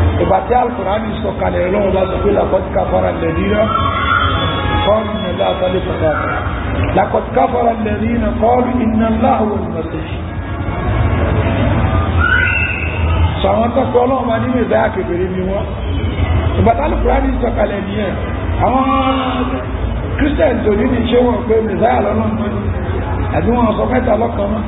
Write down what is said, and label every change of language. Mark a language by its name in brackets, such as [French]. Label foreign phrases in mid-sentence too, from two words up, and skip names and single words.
[Yoruba] ìbàtí Al-Qur'ani sọ̀kalẹ̀ Ọlọ́run bá sọ pé [Arabic] لقد كفر الذين قالوا إن الله ثالث ثلاثة لقد كفر الذين قالوا إن الله هو المسيح. [Yoruba] sọ àwọn tọ́kọ Ọlọ́run bá nínú ìdáyà kékeré ni wọ́n ìbàtí Al-Qur'ani sọ̀kalẹ̀ nìyẹn àwọn Christian tó ní ṣe wọn pé mẹ́sáyà lọ́nà àti wọn sọ mẹ́ta lọ́kàn mọ́.